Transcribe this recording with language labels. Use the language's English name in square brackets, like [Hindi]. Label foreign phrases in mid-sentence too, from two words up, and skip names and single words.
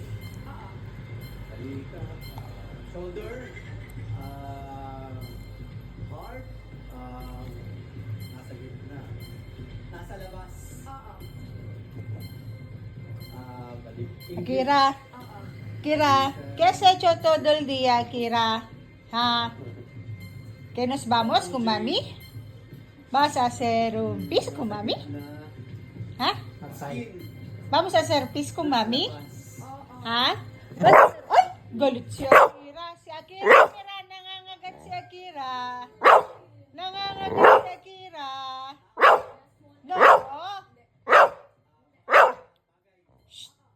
[Filipino] Oo. [English] Talika. Shoulder. Heart. [Filipino] Nasa gitna. Nasa labas. Oo. Balik. Kira. Oo. Kira, [Spanish] ¿qué has hecho todo el día, Kira? ¿Ah? ¿Que nos vamos con mami? ¿Vas a hacer un pis con mami? [Filipino] Na [Spanish] ¿Ah? [English] Outside. skin. [Spanish] ¿Vamos a hacer pis con mami? [Filipino] Labas. Ha? Ay! Galit si Akira. Si Akira, nangangagat si Akira. Nangangagat si Akira. No. Shh.